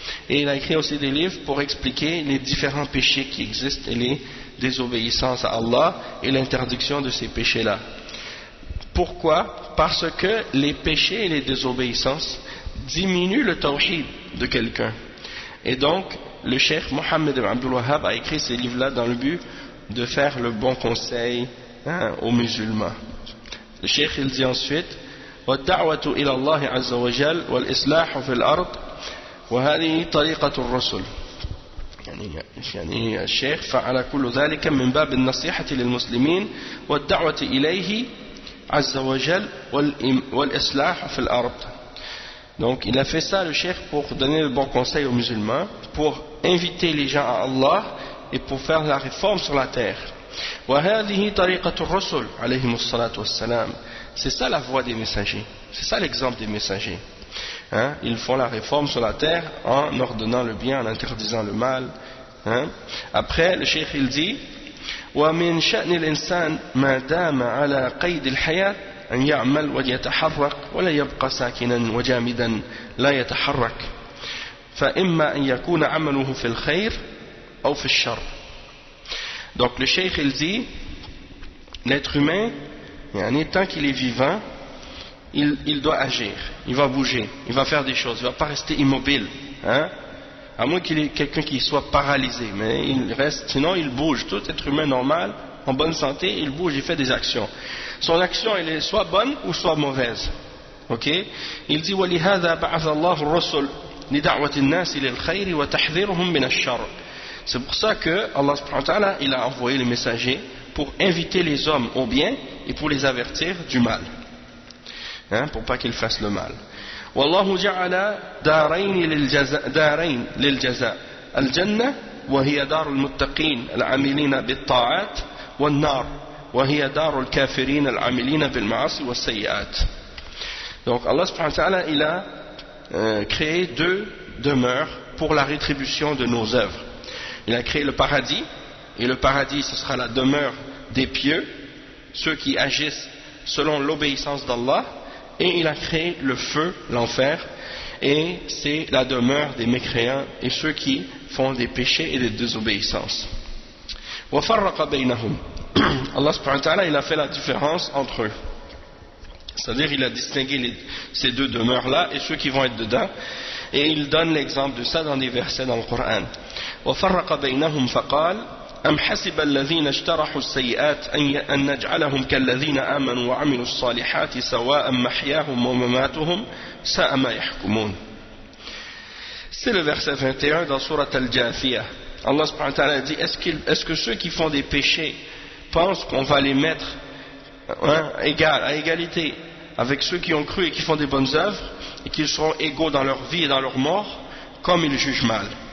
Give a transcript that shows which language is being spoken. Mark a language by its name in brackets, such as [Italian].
[French] Et il a écrit aussi des livres pour expliquer les différents péchés qui existent et les désobéissances à Allah et l'interdiction de ces péchés-là. Pourquoi? Parce que les péchés et les désobéissances diminuent le tawhid de quelqu'un. Et donc, le cheikh Mohammed ibn Abdul Wahhab a écrit ces livres-là dans le but de faire le bon conseil aux musulmans. Le cheikh il dit [Arabic] ensuite وَالدَّعْوَةُ إِلَى اللَّهِ عَزَّ وَجَلَّ وَالْإِصْلَاحُ فِي الْأَرْضِ وهذه طريقة الرسل. يعني الشيخ فعل كل ذلك من باب النصيحة للمسلمين والدعوة إليه عز وجل والإصلاح في الأرض. [French] Donc il a fait ça le cheikh pour donner le bon conseil aux musulmans, pour inviter les gens à Allah et pour faire la réforme sur la terre. [Arabic] وهذه طريقة الرسل عليهم الصلاة والسلام. [French] C'est ça la voie des messagers, c'est ça l'exemple des messagers. Ils font la réforme sur la terre en ordonnant le bien, en interdisant le mal. Après le cheikh il dit [Arabic] ومن شأن الإنسان ما دام على قيد الحياة أن يعمل ويتحرك ولا يبقى ساكنا وجامدا لا يتحرك فإما أن يكون عمله في الخير أو في الشر. [French] Donc le cheikh il dit l'être humain tant qu'il est vivant il doit agir, il va bouger, il va faire des choses, il ne va pas rester immobile, à moins qu'il y ait quelqu'un qui soit paralysé, mais il reste, sinon il bouge. Tout être humain normal, en bonne santé, il bouge, il fait des actions. Son action elle est soit bonne ou soit mauvaise. Ok? Il dit [Arabic] وَلِهَذَا بَعَثَ اللَّهُ الرُّسُلَ لِدَعْوَةِ النَّاسِ لِلْخَيْرِ وَتَحْذِيرُهُم مِنَ الشَّرِّ. [French] C'est pour ça que Allah subhanahu wa ta'ala il a envoyé les messagers pour inviter les hommes au bien et pour les avertir du mal. Pour pas qu'ils fassent le mal. [Arabic] والله جعل دارين للجزاء الجنة وهي دار المتقين العاملين بالطاعات والنار وهي دار الكافرين العاملين بالمعاصي والسيئات. [French] Donc Allah subhanahu wa ta'ala il a créé deux demeures pour la rétribution de nos œuvres. Il a créé le paradis, et le paradis ce sera la demeure des pieux, ceux qui agissent selon l'obéissance d'Allah. Et il a créé le feu, l'enfer, et c'est la demeure des mécréants et ceux qui font des péchés et des désobéissances. [Arabic] وَفَرَّقَ بَيْنَهُمْ. [French] Allah subhanahu wa ta'ala il a fait la différence entre eux. C'est-à-dire il a distingué ces deux demeures-là et ceux qui vont être dedans. Et il donne l'exemple de ça dans des versets dans le Coran. [Arabic] وَفَرَّقَ بَيْنَهُمْ فَقَالَ أم حسب الذين اجترحوا السيئات أن نجعلهم كالذين آمنوا وعملوا الصالحات سواء محياهم ومماتهم ساء ما يحكمون. [French] C'est le verset 21 dans Surat Al-Jathiyah. Allah subhanahu wa ta'ala dit est-ce que ceux qui font des péchés pensent qu'on va les mettre à égalité avec ceux qui ont cru et qui font des bonnes œuvres et qu'ils seront égaux dans leur vie et dans leur mort comme ils jugent mal.